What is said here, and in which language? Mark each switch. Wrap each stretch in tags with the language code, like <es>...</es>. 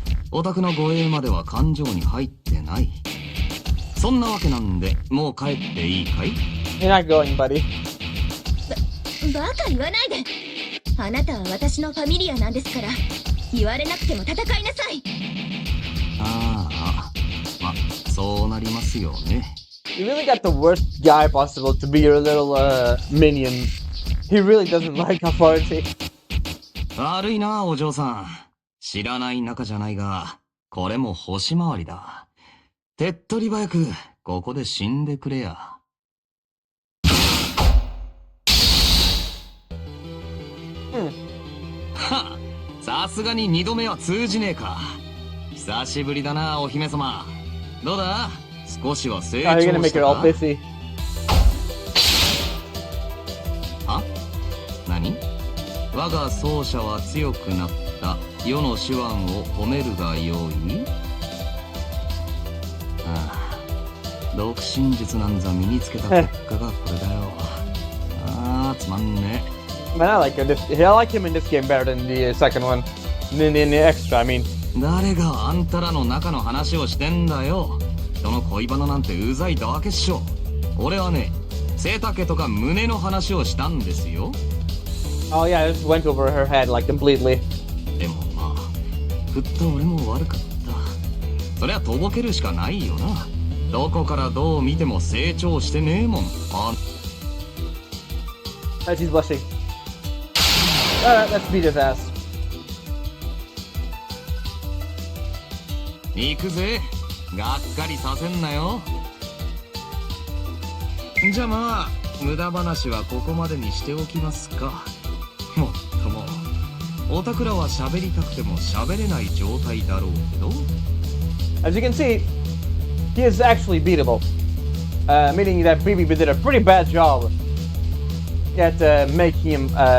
<ja>オタクの護衛までは感情に入ってない。そんなわけなんでもう帰っていいかい？</ja> <en>You're not going, buddy.</en> <ja>バカ言わないで。あなたは私のファミリアなんですから。言われなくても戦いなさい。ああ、ま、そうなりますよね。</ja> <en>You really got the worst guy possible to be your little, minion. He really doesn't like authority.</en> <ja>悪いなお嬢さん。知らない仲じゃないが、これも星回りだ。手っ取り早くここで死んでくれや。はっ、さすがに二度目は通じねえか。久しぶりだなお姫様。どうだ、少しは成長</ja> <en>Are you gonna make</en> <ja>した</ja> <en>it all</en> <ja>か？</ja> <en>pithy?</en> <ja>は？何？我が奏者は強くなった世の手腕を褒めるがよい。ああ、独身術なんざ身につけた結果がこれだよ。ああ、つまんねえ。</ja> <en>Man, I like him in this game better than the second one. In the extra, I mean.</en> <ja>誰があんたらの中の話をしてんだよ。人の恋バナなんてうざいだけっしょ。俺はね、背丈とか胸の話をしたんですよ。</ja> <en>Oh yeah, it just went over her head like completely.</en> <ja>でもまあ、振った俺も悪かった。そりゃとぼけるしかないよな。どこからどう見ても成長してねえもん。</ja> <en>As he's blushing. Alright, let's beat his ass.</en> <ja>行くぜ。がっかりさせんなよ。じゃあまあ、無駄話はここまでにしておきますか。もっとも、オタクらは喋りたくても喋れない状態だろうけど。</ja> <en>As you can see, he is actually beatable. Meaning that Bibi did a pretty bad job at making him.</en>